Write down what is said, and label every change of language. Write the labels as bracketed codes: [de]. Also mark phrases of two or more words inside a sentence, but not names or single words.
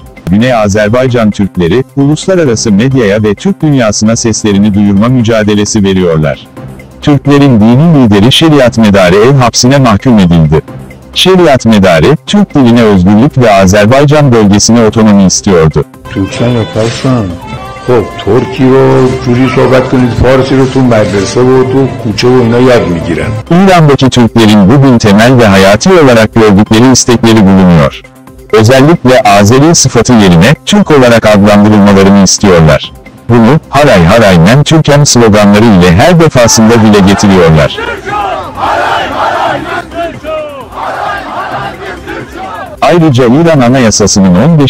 [tr] Güney Azerbaycan Türkleri, uluslararası medyaya ve Türk dünyasına seslerini duyurma mücadelesi veriyorlar. Türklerin dini lideri Şeriat Medarı ev hapsine mahkum edildi. Şeriat Medarı, Türk diline özgürlük ve Azerbaycan bölgesine otonomi istiyordu. Türkçe yaparsan, [fa] خب ترکی رو جوری صحبت کنید فارسی رو تو مدرسه و تو کوچه و اینا یاد میگیرن. [tr] İran'daki Türklerin bugün temel ve hayati olarak gördükleri istekleri bulunuyor. Özellikle Azeri sıfatı yerine Türk olarak adlandırılmalarını istiyorlar. Bunu [az] "Haray Haraymen Türkem" [tr] sloganları ile her defasında dile getiriyorlar. Ayrıca İran Anayasası'nın 15.